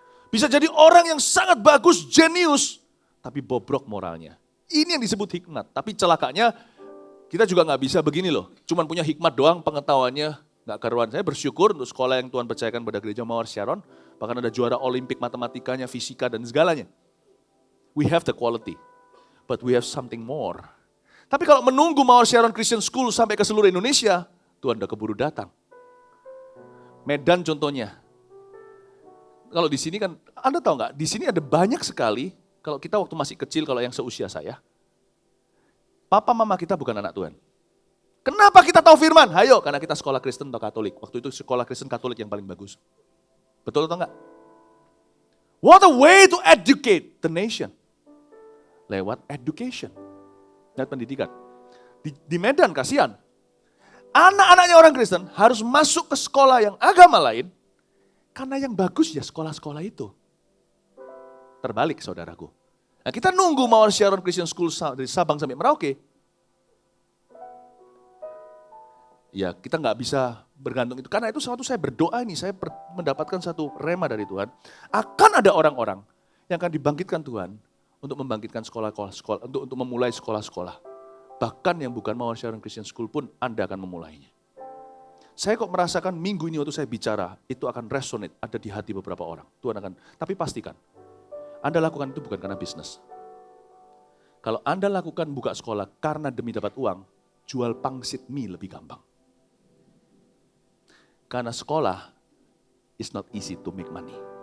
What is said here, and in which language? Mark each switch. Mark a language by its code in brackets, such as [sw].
[id] Bisa jadi orang yang sangat bagus, jenius, tapi bobrok moralnya. Ini yang disebut hikmat. Tapi celakanya kita juga nggak bisa begini loh. Cuman punya hikmat doang, pengetahuannya nggak karuan. Saya bersyukur untuk sekolah yang Tuhan percayakan pada gereja Mawar Sharon. Bahkan ada juara olimpik matematikanya, fisika dan segalanya. [en] We have the quality, but we have something more. [id] Tapi kalau menunggu Mawar Sharon Christian School sampai ke seluruh Indonesia, Tuhan udah keburu datang. Medan contohnya. Kalau di sini kan, Anda tahu nggak? Di sini ada banyak sekali. Kalau kita waktu masih kecil, kalau yang seusia saya, papa mama kita bukan anak Tuhan. Kenapa kita tahu firman? Hayo, karena kita sekolah Kristen atau Katolik. Waktu itu sekolah Kristen Katolik yang paling bagus. Betul atau enggak? [en] What a way to educate the nation. [id] Lewat education. Lewat pendidikan. Di Medan, kasihan. Anak-anaknya orang Kristen harus masuk ke sekolah yang agama lain, karena yang bagus ya sekolah-sekolah itu. Terbalik saudaraku. Nah kita nunggu Mawar Sharon Christian School dari Sabang sampai Merauke. Ya kita nggak bisa bergantung itu. Karena itu suatu saya berdoa ini, saya mendapatkan satu rema dari Tuhan. Akan ada orang-orang yang akan dibangkitkan Tuhan untuk membangkitkan sekolah-sekolah, untuk memulai sekolah-sekolah. Bahkan yang bukan Mawar Sharon Christian School pun Anda akan memulainya. Saya kok merasakan minggu ini waktu saya bicara, itu akan resonate, ada di hati beberapa orang. Tuhan akan, tapi pastikan, Anda lakukan itu bukan karena bisnis. Kalau Anda lakukan buka sekolah karena demi dapat uang, jual pangsit mie lebih gampang. Karena sekolah [en] is not easy to make money.